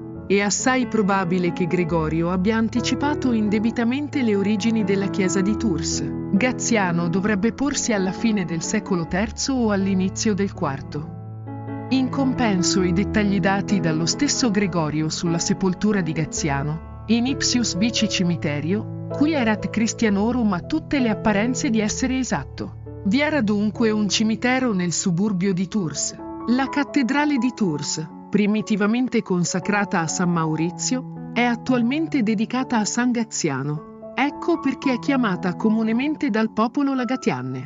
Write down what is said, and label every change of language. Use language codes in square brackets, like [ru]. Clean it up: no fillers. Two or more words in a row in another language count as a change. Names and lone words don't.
[it] È assai probabile che Gregorio abbia anticipato indebitamente le origini della chiesa di Tours. Gaziano dovrebbe porsi alla fine del secolo III o all'inizio del IV. In compenso, i dettagli dati dallo stesso Gregorio sulla sepoltura di Gaziano, [la] in ipsius vici cimiterio, qui erat Christianorum, [it] ha tutte le apparenze di essere esatto. Vi era dunque un cimitero nel suburbio di Tours. La cattedrale di Tours, primitivamente consacrata a San Maurizio, è attualmente dedicata a San Gaziano. Ecco perché è chiamata comunemente dal popolo la Gatianne.